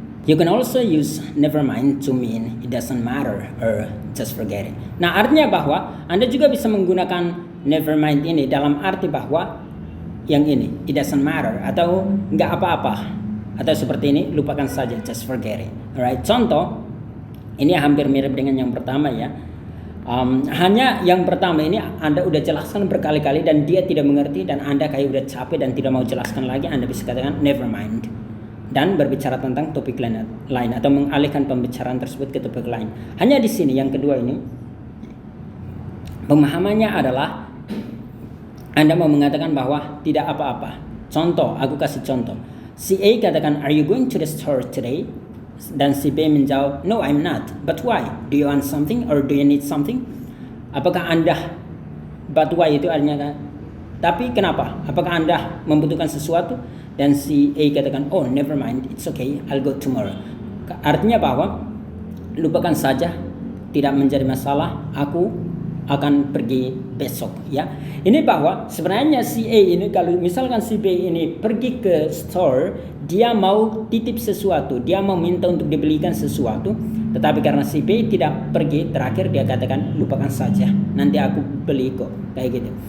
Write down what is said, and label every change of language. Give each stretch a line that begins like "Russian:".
English: You can also use never mind to mean it doesn't matter or just forget it.
Indonesian: Nah, artinya bahwa Anda juga bisa menggunakan never mind ini dalam arti bahwa yang ini,
English: it doesn't matter
Indonesian: atau nggak apa-apa. Atau seperti ini, lupakan saja,
English: just forget it.
Indonesian: Alright, contoh, ini hampir mirip dengan yang pertama ya. Hanya yang pertama ini Anda udah jelaskan berkali-kali dan dia tidak mengerti dan Anda kayak udah capek dan tidak mau jelaskan lagi, Anda bisa katakan never mind. Dan berbicara tentang topik lain atau mengalihkan pembicaraan tersebut ke topik lain. Hanya di sini yang kedua ini pemahamannya adalah Anda mau mengatakan bahwa tidak apa-apa. Contoh, aku kasih contoh. Si A katakan,
English: "Are you going to the store today?"
Indonesian: Dan si B menjawab,
English: "No, I'm not. But why? Do you want something or do you need something?"
Indonesian: Apakah Anda,
English: but why
Indonesian: itu artinya tapi kenapa? Apakah Anda membutuhkan sesuatu? Dan si A katakan,
English: "Oh, never mind, it's okay, I'll go tomorrow."
Indonesian: Artinya bahwa lupakan saja, tidak menjadi masalah, aku akan pergi besok ya. Ini bahwa sebenarnya si A ini kalau misalkan si B ini pergi ke store, dia mau titip sesuatu, dia mau minta untuk dibelikan sesuatu, tetapi karena si B tidak pergi, terakhir dia katakan lupakan saja, nanti aku beli kok, kayak gitu.